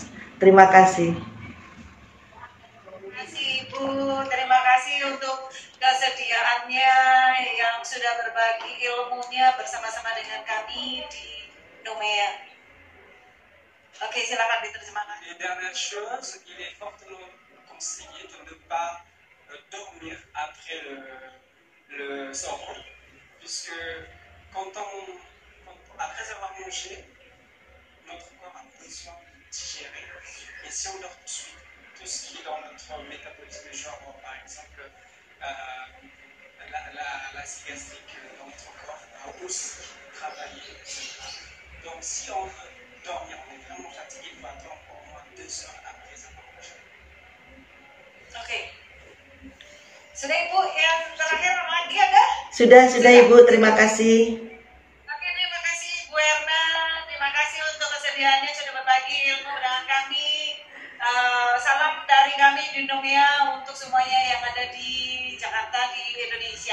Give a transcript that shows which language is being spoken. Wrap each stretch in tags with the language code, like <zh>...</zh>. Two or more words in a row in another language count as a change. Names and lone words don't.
<id>Terima kasih. Terima kasih Ibu, terima kasih untuk kesediaannya yang sudah berbagi ilmunya bersama-sama dengan kami di Nomea. Oke, silakan diterjemahkan.</id> <fr>Et dernière chose, il est fortement conseillé de ne pas dormir après le sahur, puisque après avoir mangé, notre corps a besoin de digérer. Et si on dort tout de suite, tout ce qui est dans notre métabolisme, genre par exemple l'acide gastrique dans notre corps, va aussi travailler, etc. Donc si on veut dormir, on est vraiment fatigué, il faut attendre au moins 2 heures après avoir mangé.</fr> <id>Oke. Sudah Ibu, yang terakhir lagi ada? Sudah Ibu, terima kasih. Oke, terima kasih Bu Erna, terima kasih untuk kesediaannya sudah berbagi ilmu dengan kami. Salam dari kami di Nomea untuk semuanya yang ada di Jakarta, di Indonesia.</id>